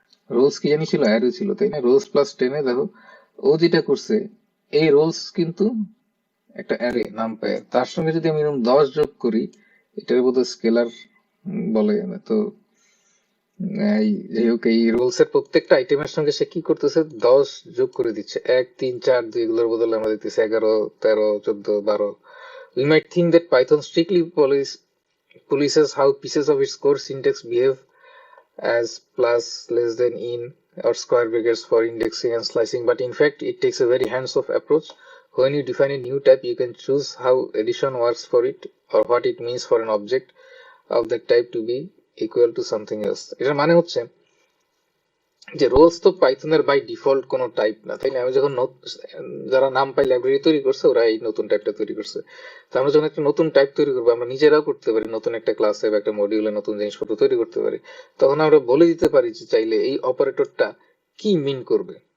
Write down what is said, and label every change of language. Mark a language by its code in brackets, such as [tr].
[bn] Rolle's কি জানি ছিল, অ্যারে ছিল, তাই না? রোলস প্লাস 10 দেখো ও যেটা করছে, এই রোলস কিন্তু একটা অ্যারে নাম পায়, তার সঙ্গে যদি আমি এরকম 10 যোগ করি, এটার বোধহয় স্কেলার বলে। তো এই যাই হোক, এই রোলস এর প্রত্যেকটা আইটেমের সঙ্গে সে কি করতেছে, 10 যোগ করে দিচ্ছে। 1 3 4 2 এগুলোর বদলে আমরা দিতেছি 11 13 14 12। [en] We might think that Python strictly polices how pieces of its core syntax behave as plus, less than, in, or square brackets for indexing and slicing, but in fact it takes a very hands-off approach. When you define a new type, you can choose how addition works for it, or what it means for an object of that type to be equal to something else. [bn] এটার মানে হচ্ছে যে Rolle's তো পাইথনের by default কোনো type না, তাই না? আমি যখন যারা নাম পাই লাইব্রেরি তৈরি করছে, ওরা এই নতুন টাইপটা তৈরি করছে। তো আমরা যখন একটা নতুন টাইপ তৈরি করবো, আমরা নিজেরাও করতে পারি, নতুন একটা ক্লাসে বা একটা মডিউলে নতুন জিনিসপত্র তৈরি করতে পারি। তখন আমরা বলে দিতে পারি যে চাইলে এই অপারেটরটা কি মিন করবে।